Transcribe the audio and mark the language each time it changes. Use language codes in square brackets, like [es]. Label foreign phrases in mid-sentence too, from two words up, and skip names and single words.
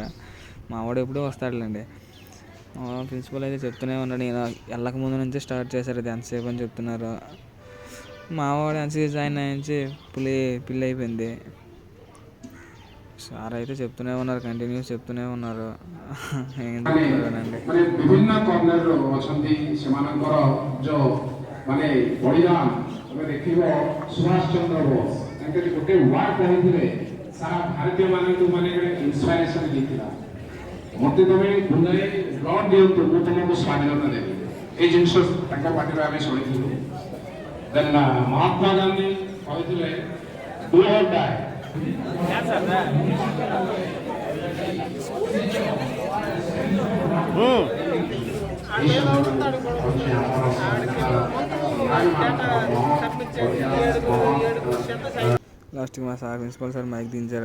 [te] మా వాడు ఎప్పుడూ వస్తాడులేండి. ప్రిన్సిపల్ అయితే చెప్తూనే ఉన్నాడు. నేను వెళ్ళక ముందు నుంచే స్టార్ట్ చేశారు, ఇది ఎంతసేపు అని చెప్తున్నారు. మా వాడు ఎన్సీసీ జాయిన్ అయ్యించి పిల్లి అయిపోయింది. సార్ అయితే చెప్తూనే ఉన్నారు, కంటిన్యూస్ చెప్తూనే ఉన్నారు. ఏం చెప్తున్నారండి. [or] ବିଭିନ୍ନ କର୍ଣ୍ଣରରୁ ଅଛନ୍ତି ସେମାନଙ୍କର ଯେଉଁ ମାନେ ବଳିଦାନ ତମେ ଦେଖିବ ସୁଭାଷ ଚନ୍ଦ୍ର ବୋଷ ତାଙ୍କେ ଗୋଟେ ୱାର୍ଡ କହିଥିଲେ ସାରା ଭାରତୀୟମାନଙ୍କୁ ମାନେ ଗୋଟେ ଇନ୍ସପାଇରେସନ ଦେଇଥିଲା। ମୋତେ ତମେ ବୁଲାଇ ବ୍ଲଡ୍ ଦିଅନ୍ତୁ ମୁଁ ତମକୁ ସ୍ୱାଧୀନତା ଦେବି, ଏଇ ଜିନିଷ ତାଙ୍କ ପାଟିରୁ ଆମେ ଶୁଣିଥିଲୁ। ଦେନ୍ ମହାତ୍ମା ଗାନ୍ଧୀ କହିଥିଲେ [en] do or die. [te] లాస్ట్కి మా సార్ ప్రిన్సిపల్ సార్ మైక్ దించారు.